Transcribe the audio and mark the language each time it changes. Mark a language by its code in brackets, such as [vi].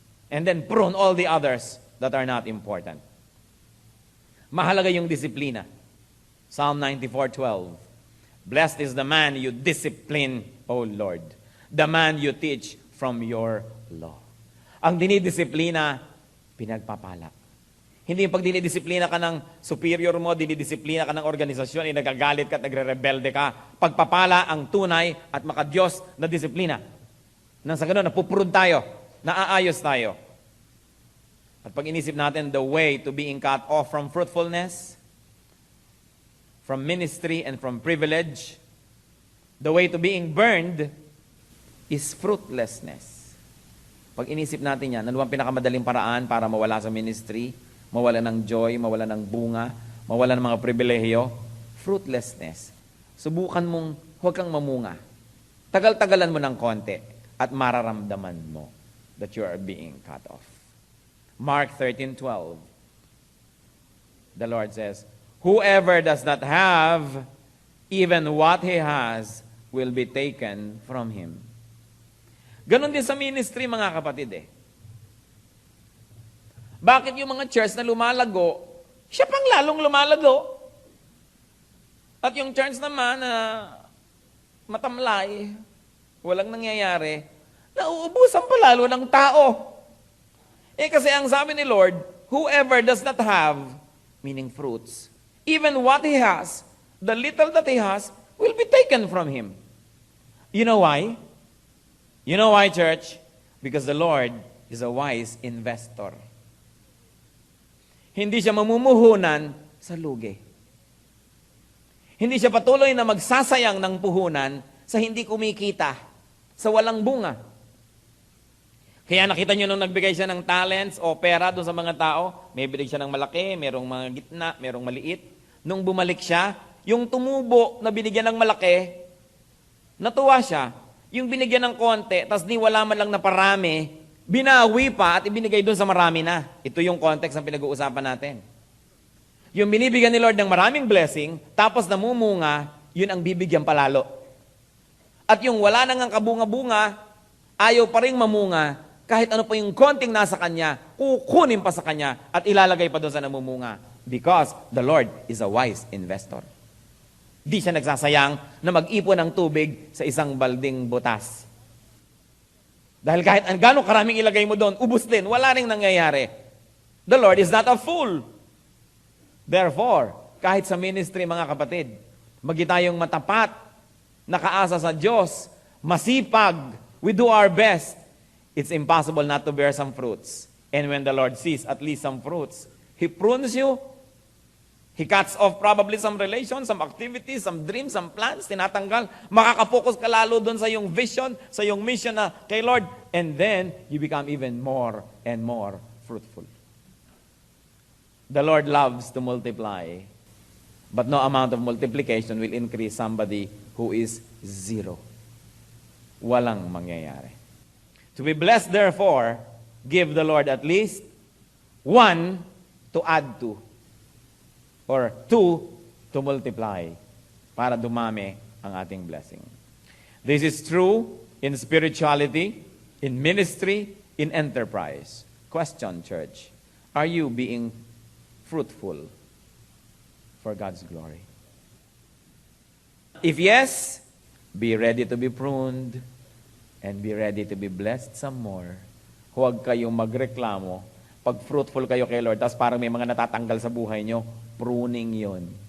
[en] And then prune all the others that are not important. [tl] Mahalaga yung disiplina. [en] Psalm 94:12. Blessed is the man you discipline, O Lord. The man you teach from your law. [tl] Ang dinidisiplina, pinagpapala. Hindi yung pag dinidisiplina ka ng superior mo, dinidisiplina ka ng organisasyon, nagagalit ka at nagre-rebelde ka. Pagpapala ang tunay at makadiyos na disiplina. Nang sa ganun, napuprune tayo, naaayos tayo. At pag inisip natin [en] the way to being cut off from fruitfulness, from ministry and from privilege, the way to being burned is fruitlessness. [tl] Pag inisip natin yan, ano ang pinakamadaling paraan para mawala sa ministry, mawala ng joy, mawala ng bunga, mawala ng mga pribilehiyo? Fruitlessness. Subukan mong huwag kang mamunga. Tagal-tagalan mo ng konti at mararamdaman mo [en] that you are being cut off. Mark 13:12. The Lord says, whoever does not have even what he has will be taken from him. [tl] Ganon din sa ministry, mga kapatid eh. Bakit yung mga church na lumalago, siya pang lalong lumalago? At yung church naman na matamlay, walang nangyayari, nauubusan pa lalo ng tao. Eh kasi ang sabi ni Lord, [en] whoever does not have, meaning fruits, even what he has, the little that he has, will be taken from him. You know why? You know why, church? Because the Lord is a wise investor. [tl] Hindi siya mamumuhunan sa lugi. Hindi siya patuloy na magsasayang ng puhunan sa hindi kumikita, sa walang bunga. Kaya nakita nyo nung nagbigay siya ng talents o pera doon sa mga tao, may bilig siya ng malaki, merong mga gitna, merong maliit. Nung bumalik siya, yung tumubo na binigyan ng malaki, natuwa siya. Yung binigyan ng konti, tas ni wala man lang na parami, binawi pa at ibinigay doon sa marami na. Ito yung context ng pinag-uusapan natin. Yung binibigyan ni Lord ng maraming blessing, tapos namumunga, yun ang bibigyan palalo. At yung wala nang kabunga-bunga, ayaw pa rin mamunga, kahit ano pa yung konting nasa kanya, kukunin pa sa kanya at ilalagay pa doon sa namumunga. [en] Because the Lord is a wise investor. [tl] Di siya nagsasayang na mag-ipon ng tubig sa isang balding butas. Dahil kahit gano'ng karaming ilagay mo doon, ubus din, wala ring nangyayari. [en] The Lord is not a fool. Therefore, [tl] kahit sa ministry, mga kapatid, magi tayong matapat, nakaasa sa Diyos, masipag, [en] we do our best, it's impossible not to bear some fruits. And when the Lord sees at least some fruits, He prunes you. He cuts off probably some relations, some activities, some dreams, some plans, tinatanggal. [tl] Makakapokus ka lalo doon sa iyong vision, sa iyong mission na kay Lord. [en] And then, you become even more and more fruitful. The Lord loves to multiply, but no amount of multiplication will increase somebody who is zero. [tl] Walang mangyayari. [en] To be blessed, therefore, give the Lord at least one to add to, or two to multiply, [tl] para dumami ang ating blessing. [en] This is true in spirituality, in ministry, in enterprise. Question, church, are you being fruitful for God's glory? If yes, be ready to be pruned and be ready to be blessed some more. [tl] Huwag kayong magreklamo pag fruitful kayo kay Lord, tapos parang may mga natatanggal sa buhay nyo, pruning yun.